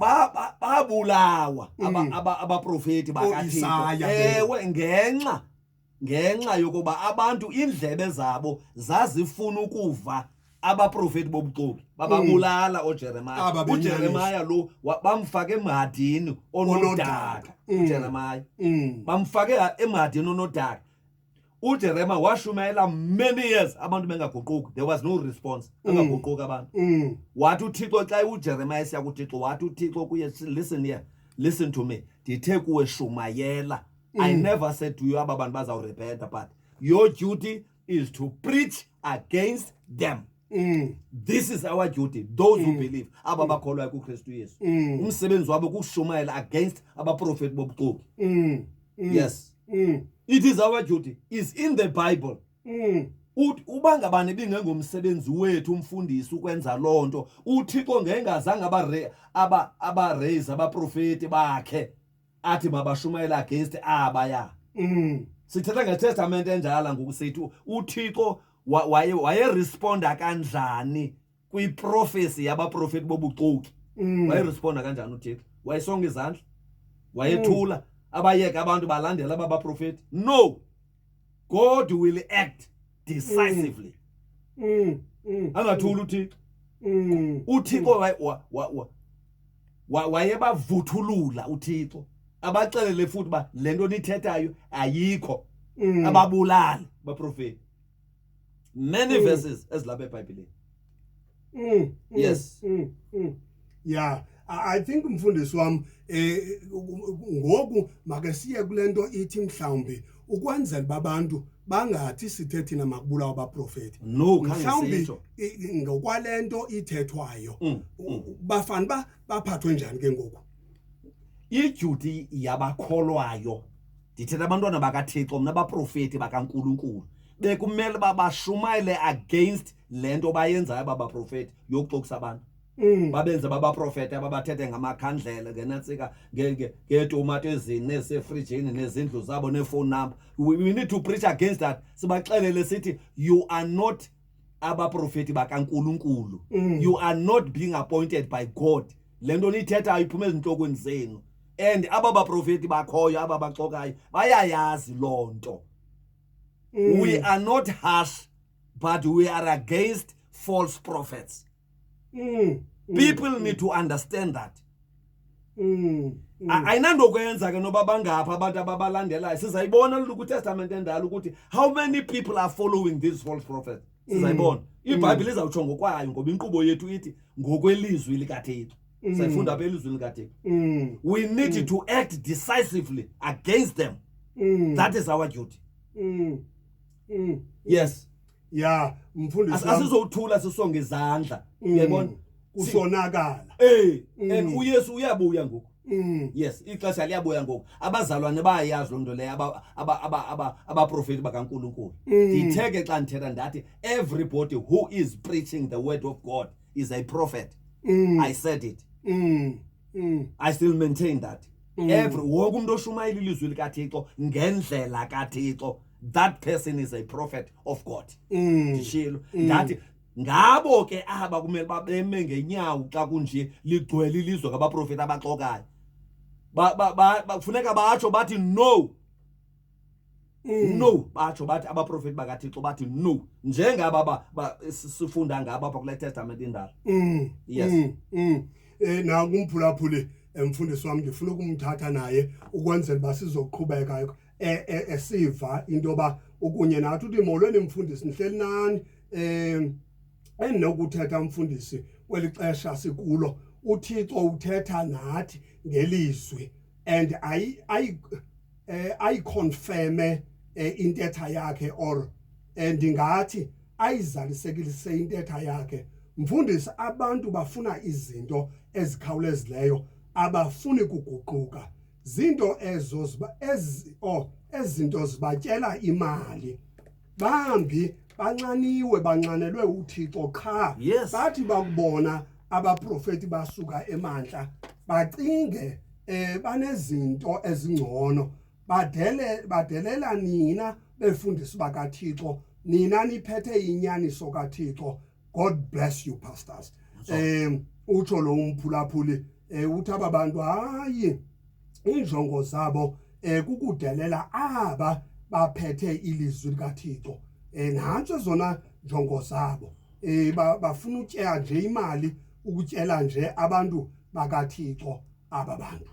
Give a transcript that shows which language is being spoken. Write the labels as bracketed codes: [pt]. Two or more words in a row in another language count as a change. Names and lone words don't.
[xh] babulawa abaprofeti bakaThixo ewe ngenxa yokuba abantu indlebe zabo zazifuna ukuva abaprofeti bobuxoki bababulala uJeremiah lo bamfake emhadini onodaka uJeremiah bamfake emhadini onodaka uJeremiah washumayela [en] many years [xh] abantu bengaguquki [en] there was no response [xh] bengaguquki abantu wathi uThixo xa uJeremiah siya kuThixo wathi uThixo kuye [en] listen to me [xh] ndithe kuwe shumayela [en] I never said to you [xh] abantu bazawurepenta [en] but your duty is to preach against them this is our duty those who believe [xh] abakholwa kuKristu Yesu umsebenzi wabo kushumayela [en] against [xh] abaprofeti bobuxoki [en] yes it is our duty is in the Bible [xh] uba ngabani bingengomsebenzi wethu umfundisi ukwenza lonto uThixo ngengazange aba-raise abaprofeti bakhe athi mabashumayela against abaya sithetha ngeTestament enjala ngokusithi uThixo wayeresponda kanjani kwiprofesi yabaprofeti bobuxoki wayeresponda kanjani uThixo wayesonga izandla wayethula abayeka abantu balandela abaprofeti [en] no God will act decisively [xh] angathula uThixo wayebavuthulula uThixo abacelele futhi ba lento nithethayo ayikho ababulali baprofeti [en] many verses [xh] ezilapha eBhayibhelini yes [en] yeah I think [xh] umfundisi wami ngoku make siye kulento ithi mhlawumbe ukwenzela babantu bangathi sithe thina makubulawa abaprofeti [en] no [xh] mhlawumbe ngokwalento ithethwayo bafana baphathwe njani ke ngoku iduty yabakholwayo ndithetha abantwana bakaThixo mna abaprofeti bakaNkulunkulu bekumele babashumayele against lento bayenzayo abaprofeti yokuxokisa abantu babenza babaprofeti ababathethe ngamakhandlela ngenatsika ngetomato ezini nesefrijini nezindlu zabo nefone number [en] we need to preach against that [xh] sibaxelele sithi [en] you are not [xh] abaprofeti bakaNkulunkulu [en] you are not being appointed by God [xh] lento nithetha iphuma ezinhlokweni zenu [en] and [xh] abaprofeti bakhoyo ababaxokayo bayayazi lonto [en] we are not harsh but we are against false prophets people need to understand that [xh] ayinandokwenza ke noba bangapha abantu ababalandelayo sizayibona kuTestament endala ukuthi [en] how many people are following these false prophets [xh] sizayibona iBhayibheli izawutsho ngokwayo ngoba inkqubo yethu ithi ngokwelizwi likaThixo sayifunda apha elizwini likaThixo [en] we need to act decisively against them that is our duty yes [xh] yeah mfundisi asizothula sisonge izandla uyabona kusonakala and uYesu uyabuya ngoku yes ixesha liyabuya ngoku abazalwane bayayazi lonto leyo abaprofeti bakaNkulunkulu nditheke xa ndithetha ndathi [en] everybody who is preaching the word of God is a prophet I said it I still maintain that Every [xh] wonke umuntu oshumayela ilizwi likaThixo ngendlela kaThixo, [en] that person is a prophet of God. [xh] Ndishilo ndathi ngabo ke aba kumele babeme ngenyawo xa kunje ligcwele ilizwe ngabaprofeti abaxokayo. Kufuneka batsho bathi no. No, batsho bathi abaprofeti bakaThixo bathi no. Njengaba sifunda ngabo apha kule Testament indala. Yes. Na kumphulaphuli mfundisi wami ngifuna ukumthatha naye ukwenzela basizoqhubeka esiva into ba ukunye nathi uthi molweni mfundisi nihleli nani enokuthetha mfundisi kwelixesha sikulo uThixo uthetha nathi ngelizwi [en] and I confirm [xh] intetha yakhe or ndingathi ayizalisekilise intetha yakhe. Mfundisi, abantu bafuna izinto ezikhawulezileyo, abafuni kuguquka. Zinto ezo ezinto zibatyela imali. Bambi banxaniwe banxanelwe uThixo qha. Bathi bakubona abaprofeti basuka emantla bacinge banezinto ezingcono. Badelela nina befundisi bakaThixo, nina niphethe inyaniso kaThixo. [en] God bless you pastors. [xh] Utsho lo umphulaphuli uthi aba bantu hayi injongo zabo kukudelela aba baphethe ilizwi likaThixo. Nantso zona njongo zabo. Bafuna utyela nje imali, ukutyela nje abantu bakaThixo aba bantu.